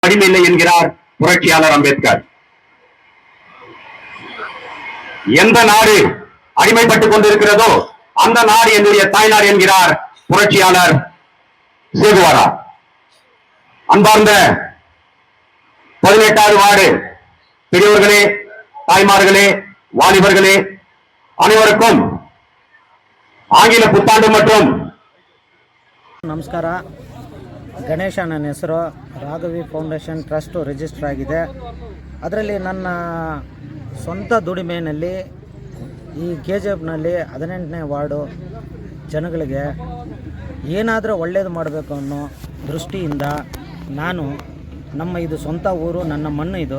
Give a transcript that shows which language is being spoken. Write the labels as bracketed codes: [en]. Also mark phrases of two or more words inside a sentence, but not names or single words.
[ta] அடிமையில்லை என்கிறார் புரட்சியாளர் அம்பேத்கர். எந்த நாடு அடிமைப்பட்டுக் கொண்டிருக்கிறதோ அந்த நாடு என்னுடைய தாய்நாடு என்கிறார் புரட்சியாளர் சேகுவாரா. அன்பார்ந்த 18வது வார்டு பெரியவர்களே, தாய்மார்களே, வாலிபர்களே, அனைவருக்கும் ஆங்கில புத்தாண்டு மற்றும் [kn] ನಮಸ್ಕಾರ. ಗಣೇಶ ನನ್ನ ಹೆಸರು. ರಾಘವಿ ಫೌಂಡೇಶನ್ ಟ್ರಸ್ಟ್ ರಿಜಿಸ್ಟರ್ ಆಗಿದೆ. ಅದರಲ್ಲಿ ನನ್ನ ಸ್ವಂತ ದುಡಿಮೆಯಲ್ಲಿ ಈ KGFನಲ್ಲಿ 18ನೇ ವಾರ್ಡು ಜನಗಳಿಗೆ ಏನಾದರೂ ಒಳ್ಳೆಯದು ಮಾಡಬೇಕು ಅನ್ನೋ ದೃಷ್ಟಿಯಿಂದ ನಾನು ಇದು ಸ್ವಂತ ಊರು, ನನ್ನ ಮಣ್ಣು ಇದು.